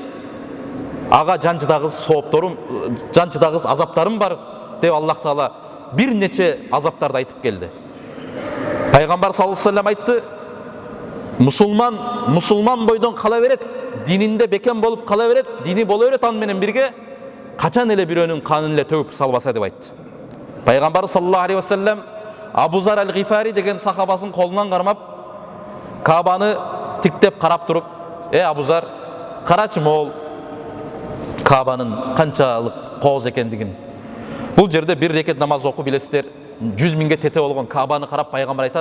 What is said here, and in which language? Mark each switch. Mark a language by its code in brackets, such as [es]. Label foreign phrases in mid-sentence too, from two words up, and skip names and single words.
[ky] Ага жанчыдагыз соопторум, жанчыдагыз азаптарым бар деп Аллах Таала бир нече азаптарды айтып келди. Пайгамбар [ar] صلى الله عليه وسلم [ky] айтты, мусулман бойдон кала берет, дининде бекем болуп кала берет, дини боло берет аны менен бирге, качан эле бирөөнүн канын эле төгүп салбаса деп айтты. Пайгамбар [ar] صلى الله عليه وسلم [ky] Абу Зар аль-Гифари деген сахабасын колунан кармап, Кабаны тиктеп карап туруп, Абу Зар, карачы мол Кабанын канчалык кооз экендигин. Бул жерде бир рекет намаз окуп билесиздер, 100 миңге тете болгон Кабаны карап пайгамбар айтат.